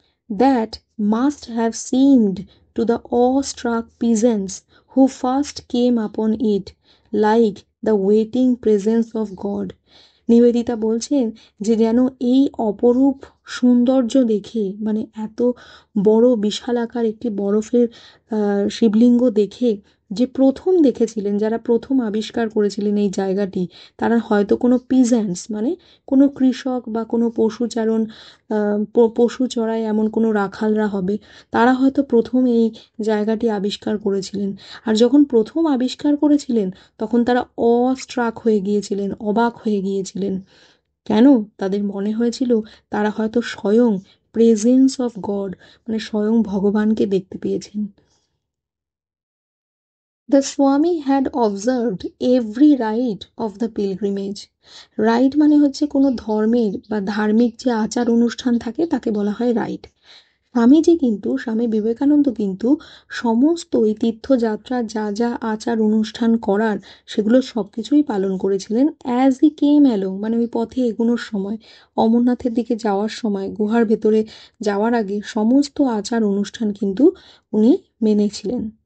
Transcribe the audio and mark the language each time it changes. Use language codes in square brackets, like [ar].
[en] That must have seemed to the awe-struck peasants who first came upon it like the waiting presence of God. [bn] Nivedita বলছেন যে যেন এই অপরূপ সৌন্দর্য দেখে, মানে এত বড় বিশালাকার একটি বরফের শিবলিঙ্গ দেখে, যে প্রথম দেখেছিলেন, যারা প্রথম আবিষ্কার করেছিলেন এই জায়গাটি, তারা হয়তো কোনো পিজেন্টস মানে কোনো কৃষক বা কোনো পশুচারণ, পশু চড়ায় এমন কোনো রাখালরা হবে, তারা হয়তো প্রথম এই জায়গাটি আবিষ্কার করেছিলেন। আর যখন প্রথম আবিষ্কার করেছিলেন তখন তারা অস্ট্রাক হয়ে গিয়েছিলেন, অবাক হয়ে গিয়েছিলেন। কেন? তাদের মনে হয়েছিল তারা হয়তো স্বয়ং [en] presence of God [bn] মানে স্বয়ং ভগবানকে দেখতে পেয়েছেন। [en] The Swami had observed every rite of the pilgrimage. [bn] Right মানে হচ্ছে কোনো ধর্মের বা ধার্মিক যে আচার অনুষ্ঠান থাকে তাকে বলা হয় রাইট। স্বামী বিবেকানন্দ কিন্তু সমস্ত এই তীর্থযাত্রার যা যা আচার অনুষ্ঠান করার সেগুলো সবকিছুই পালন করেছিলেন [en] as he came along, [bn] মানে ওই পথে এগোনোর সময়, অমরনাথের দিকে যাওয়ার সময়, গুহার ভেতরে যাওয়ার আগে সমস্ত আচার অনুষ্ঠান কিন্তু উনি মেনেছিলেন।